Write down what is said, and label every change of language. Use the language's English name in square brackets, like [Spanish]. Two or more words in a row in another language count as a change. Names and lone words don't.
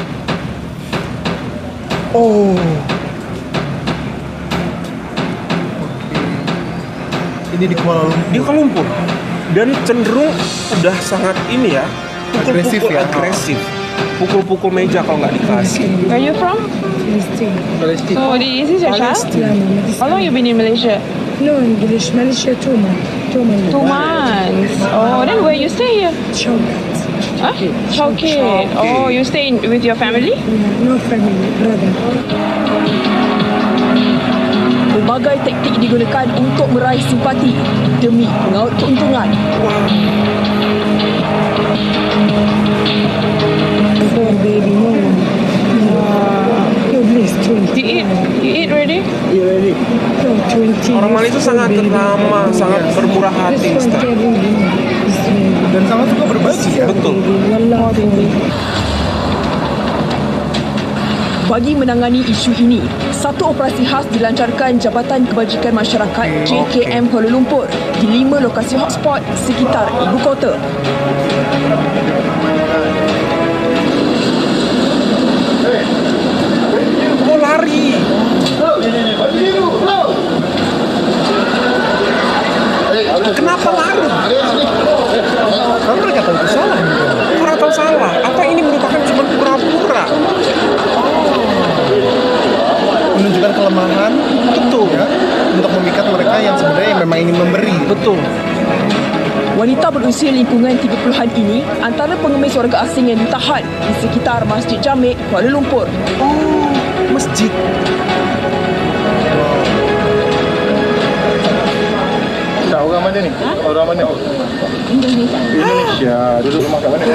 [Indonesian] Ini di Kuala Lumpur. Di Kuala Lumpur. Dan cenderung udah sangat ini ya, agresif. Pukul-pukul meja kalau nggak dikasih. [English] Where are you from? Palestina. So this is your child? How long you been in Malaysia? No English, Malaysia 2 months. 2 months. Oh, then where you stay here? Chowkat. Huh? Chowkit. Oh, you stay with your family? No family, brother. [Malay] Berbagai taktik digunakan untuk meraih simpati demi mengaut keuntungan. [English] For baby, no. Please, 20. You eat ready? No, 20. [Indonesian] Orang Malaysia sangat ramah, sangat bermurah hati, Ustaz. Dan sangat suka berbagi ya. Betul. [Malay] Bagi menangani isu ini, satu operasi khas dilancarkan Jabatan Kebajikan Masyarakat JKM Kuala Lumpur di 5 lokasi hotspot sekitar ibu kota. Lari. [Indonesian] Kenapa lari? Karena mereka tahu itu salah. Pura atau salah? Atau ini merupakan cuma pura-pura? Menunjukkan kelemahan, Betul. ya, untuk memikat mereka yang sebenarnya memang ingin memberi. Betul. [Malay] Wanita berusia lingkungan 30-an ini antara pengemis warga asing yang ditahan di sekitar Masjid Jamek, Kuala Lumpur. Masjid. Orang mana ni? Orang mana? Indonesia. Duduk rumah kat mana?